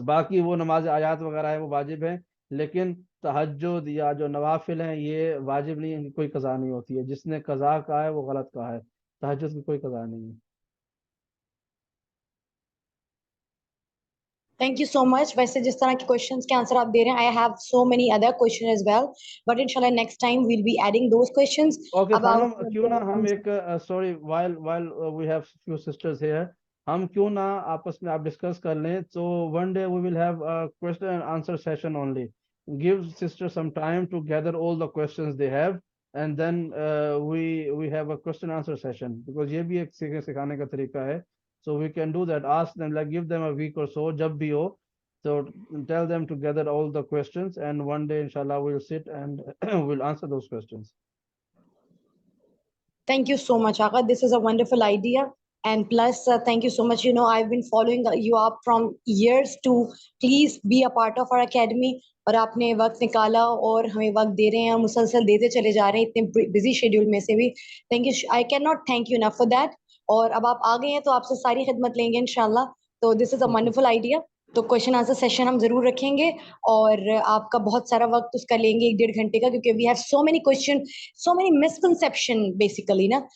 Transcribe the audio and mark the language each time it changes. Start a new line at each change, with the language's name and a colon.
Urdu: باقی وہ نماز آیات وغیرہ ہے وہ واجب ہیں, لیکن تہجد یا جو نوافل ہیں یہ واجب نہیں, ان کی کوئی قضا نہیں ہوتی ہے. جس نے قضا کہا ہے وہ غلط کہا ہے. تہجد کی کوئی قضا نہیں ہے.
English: Thank you so much.
Urdu: ویسے جس طرح کے questions کے آنسر آپ دے رہے ہیں,
English: I have so many other questions as well. But inshallah next time we'll be adding those questions okay about
Urdu: خانم, کیوں نہ ہم ایک
English: sorry while we have few sisters here,
Urdu: ہم کیوں نہ آپس میں آپ ڈسکس کر لیں.
English: تو one day we will have question and answer session only. Give sister some time to gather all the questions they have, and then we have a question answer session, because
Urdu: یہ بھی ایک سکھانے کا طریقہ ہے.
English: So we can do that. Ask them, like give them a week or so,
Urdu: جب بھی ہو.
English: So tell them to gather all the questions, and one day inshallah we'll sit and we'll answer those questions. Thank you so much, Aga. This is a wonderful idea. And plus, thank you so much. You know, I've been following you up from years to please be a part of our academy.
Urdu: اور آپ نے وقت نکالا اور ہمیں وقت دے رہے ہیں, مسلسل دیتے چلے جا رہے ہیں اتنے بزی شیڈیول میں سے بھی.
English: Thank you, I can not thank you enough for that.
Urdu: اور اب آپ آ گئے ہیں تو آپ سے ساری خدمت لیں گے انشاءاللہ. تو
English: This is a wonderful idea.
Urdu: تو کوشچن آنسر سیشن ہم ضرور رکھیں گے اور آپ کا بہت سارا وقت اس کا لیں گے 1.5 گھنٹے کا, کیونکہ
English: we have so many question, so many misconception basically
Urdu: نا.